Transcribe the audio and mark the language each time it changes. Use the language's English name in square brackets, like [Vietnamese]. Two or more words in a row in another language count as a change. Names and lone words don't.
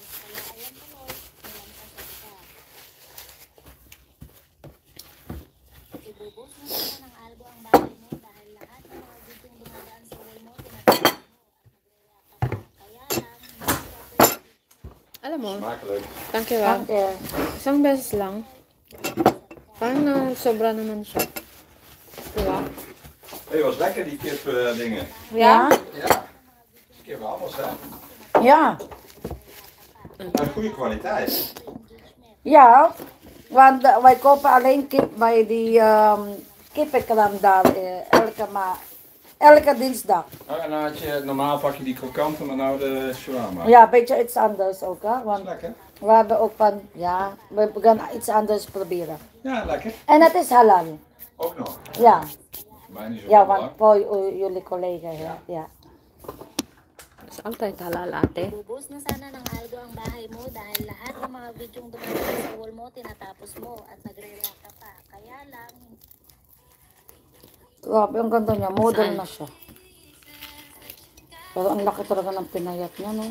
[Filipino] Kaya ayan tuloy, nilampasan ka. Ibubus na sana ng algo ang bahay mo dahil lahat ng mga videong dumadaan sa wall mo tinatapos mo at nagre-react ka pa. Kaya lang, hindi [English] proper engagement. [Filipino] Alam mo, [Dutch] Smakelijk. dankjewel. [German] Danke. [Filipino] Isang beses lang. Parang na sobra naman siya. Diba? [Dutch] Hey, was lekker die kip dingen. Ja? Ja. Kip anders hè. Ja. Maar goede kwaliteit. Ja. Want wij kopen alleen kip bij die kippenkraam daar. Elke dinsdag. Oh, en dan had je, normaal pak je die krokant en dan nou de shawarma. Ja, een beetje iets anders ook. Hè? Dat is Want lekker. we hebben ook van, ja, we gaan iets anders proberen. Ja, lekker. En het is halal. Ook nog. Ja, Mij niet zo ja, belangrijk. want voor jullie collega. Ja. Ja. Is altijd halal ate. [Filipino] Ibubus na sana ng algo ang bahay mo dahil lahat ng mga videong dumadaan sa wall mo tinatapos mo at nagre-react ka pa. Kaya lang, Grabe, ang ganda niya. Model Saan? na siya. Pero ang laki talaga ng pinayat niya, no?